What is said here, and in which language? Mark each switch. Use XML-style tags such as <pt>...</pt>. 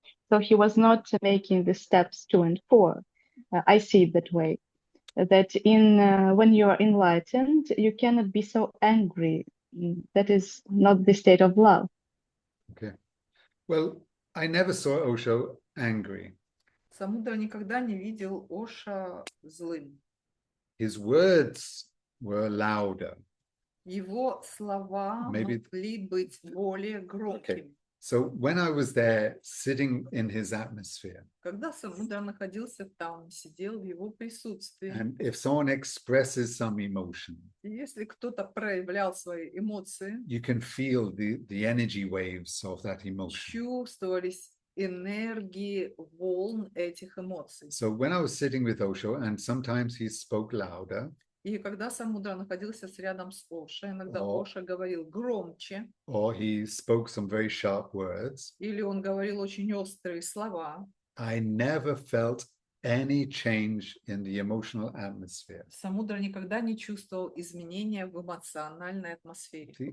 <en>So he was not making the steps 2 and 4. I see it that way. That when you are enlightened, you cannot be so angry. That is not the state of love. Okay. Well, I never saw Osho angry.</en> <ru>Самудра никогда не видел Оша злым.</ru> <en>His words were louder.</en> <ru>Его слова</ru> <en>Maybe-</en> <ru>могли быть более громкими.</ru> <en>So when I was there sitting in his atmosphere,</en> <ru>Когда Самудра находился там, сидел в его присутствии,</ru> <en>and if someone expresses some emotion,</en> <ru>и если кто-то проявлял свои эмоции,</ru> <en>you can feel the energy waves of that emotion.</en> <ru>чувствовались энергии волн этих эмоций.</ru> <en>So when I was sitting with Osho, and sometimes he spoke louder,</en> <ru>И когда Самудра находился рядом с Ошо, иногда О. Ошо говорил громче,</ru> <en>or he spoke some very sharp words,</en> <ru>или он говорил очень острые слова,</ru> <en>I never felt any change in the emotional atmosphere.</en> <ru>Самудра никогда не чувствовал изменения в эмоциональной атмосфере.</ru>